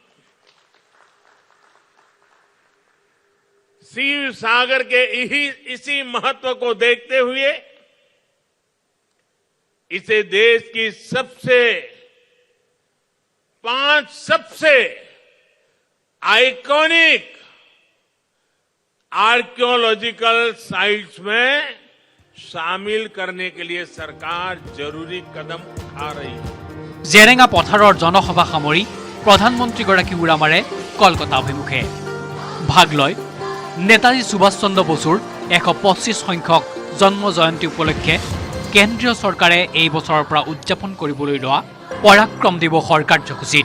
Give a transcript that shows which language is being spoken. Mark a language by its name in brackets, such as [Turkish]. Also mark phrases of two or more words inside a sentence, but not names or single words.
[Hindi] शिव सागर के इसी महत्व को देखते हुए इसे देश की 5 सबसे [English] iconic archaeological sites [Hindi] में शामिल करने के लिए सरकार जरूरी कदम उठा रही है। [Assamese] জেৰেঙা পথাৰৰ জনসভা সামৰি প্ৰধানমন্ত্ৰীগৰাকী উৰা মাৰে কলকাতা অভিমুখে। ভাগ লয় নেতাজী সুভাষ চন্দ্ৰ বসুৰ 125 সংখ্যক জন্ম জয়ন্তী উপলক্ষে কেন্দ্ৰীয় চৰকাৰে এই বছৰৰ পৰা উদযাপন কৰিবলৈ লোৱা পৰাক্ৰম দিৱসৰ কাৰ্যসূচীত।